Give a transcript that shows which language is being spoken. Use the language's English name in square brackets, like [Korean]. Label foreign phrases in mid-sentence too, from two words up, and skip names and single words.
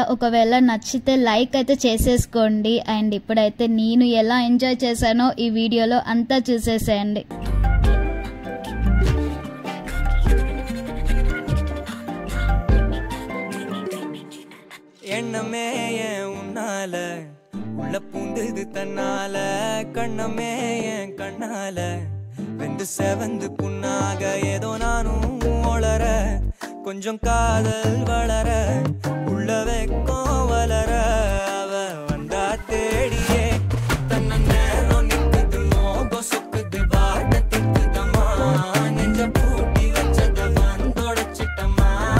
[Telugu] ఒకవేళ నచ్చితే లైక్ అయితే చేసేసుకోండి. అండ్ ఇప్పుడైతే నేను ఎలా ఎంజాయ్ చేశానో ఈ వీడియోలో అంతా చూసేసేయండి. [Tamil] எண்ணமே என் உன்னால உள்ள பூந்தது தன்னால கண்ணமே என் கண்ணால வெந்து செவந்து புண்ணாக ஏதோ நானும் ஒளர கொஞ்சம் காதல் வளர உள்ள வெக்கம் வளர அவ வந்தா தேடியே தன்ன நேரம் நிக்குது மோகம் சொக்குது வாட்ட திக்குதம்மா நெஞ்ச பூட்டி வச்சத வந்தொடச்சிட்டம்மா